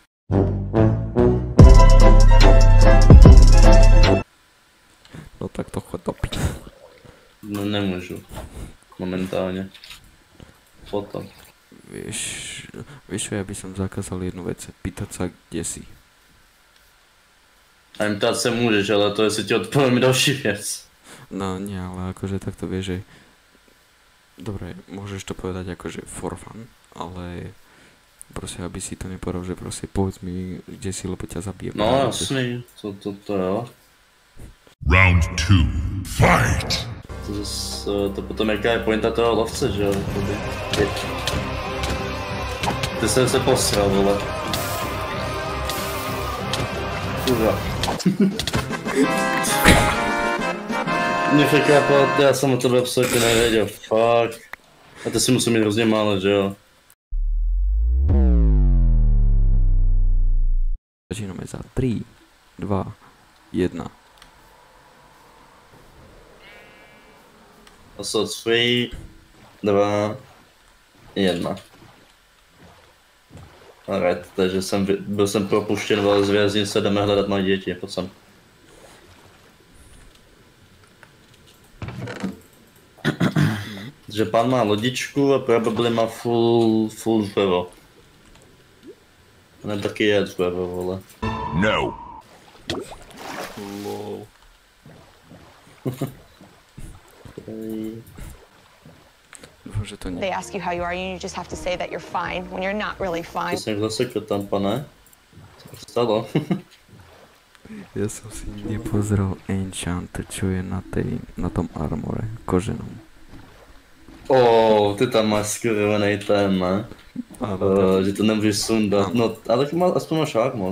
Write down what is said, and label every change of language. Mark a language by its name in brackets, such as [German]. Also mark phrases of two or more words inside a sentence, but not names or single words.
[Slovak] No tak to chod topiť. No nemôžu. Momentálne. Potom. Vieš čo, ja by som zakázal jednu vec, pýtať sa, kde si. [Czech] A im ptát se můžeš, ale to jestli ti odpovím další věc. [Slovak] No nie, ale akože takto vieš, že... Dobre, môžeš to povedať akože [English] for fun, [Slovak] ale... Proste, aby si to nepovedal, že proste povedz mi, kde si, lebo ťa zabijem. [Czech] No jasný, to jo. [English] Round 2. Fight! [Czech] To potom jaká je pointa toho lovce, že jo? Ty jsem se posral, vole. Kurva. Mě překvapilo, já jsem o tebe absolutně nevěděl, fuck. A to si musím mít hrozně málo, že jo? [Slovak] Začíname za 3, 2, 1. [English] So 3, 2, 1. Alright, [Czech] takže byl jsem propuštěn z věznice, jdeme hledat moje děti, pojď sem. Takže pán má lodičku a probably má full dřevo. Ne, taky je dřevo, vole. No. Lol. [Slovak] Dúfam, že to nie. [English] They ask you how you are, and you just have to say that you're fine when you're not really fine. [Czech] To jsem zasekl tam, pane. Co se stalo? [Slovak] Ja som si nepozrel enchant, čo je na tom armore koženom. [Czech] Ty tam máš skurvenej ten, ne? Že to nemůžeš sundat. No, ale aspoň máš armor.